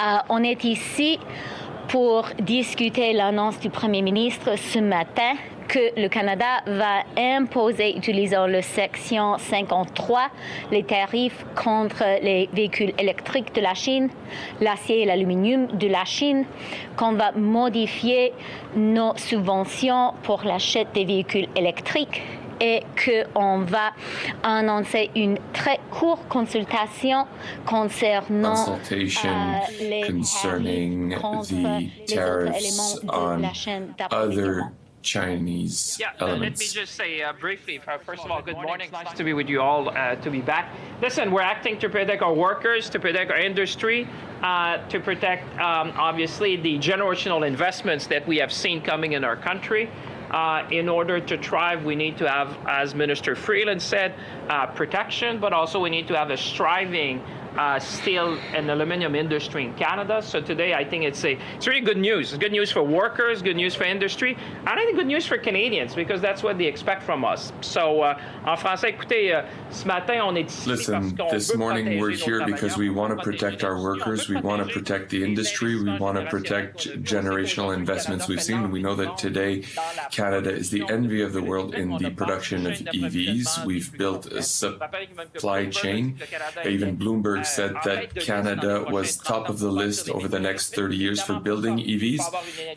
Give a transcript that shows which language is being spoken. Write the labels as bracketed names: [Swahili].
[French] On est ici pour discuter l'annonce du Premier ministre ce matin que le Canada va imposer, utilisant le section 53, les tarifs contre les véhicules électriques de la Chine, l'acier et l'aluminium de la Chine, qu'on va modifier nos subventions pour l'achat des véhicules électriques et qu'on va annoncer une très courte consultation concernant [English] concerning the tariffs on other Chinese elements. Let me just say briefly, first of all, good morning. It's nice to be with you all, to be back. Listen, we're acting to protect our workers, to protect our industry, to protect, obviously, the generational investments that we have seen coming in our country. In order to thrive, we need to have, as Minister Freeland said, protection, but also we need to have a striving steel and aluminum industry in Canada. So today, I think it's really good news. It's good news for workers, good news for industry, and I think good news for Canadians because that's what they expect from us. [French] So, en français, écoutez, ce matin, on est ici. [English] Listen, this morning we're here because we want to protect our workers, we want to protect the industry, we want to protect generational investments we've seen. We know that today Canada is the envy of the world in the production of EVs. We've built a supply chain. Even Bloomberg said that Canada was top of the list over the next 30 years for building EVs.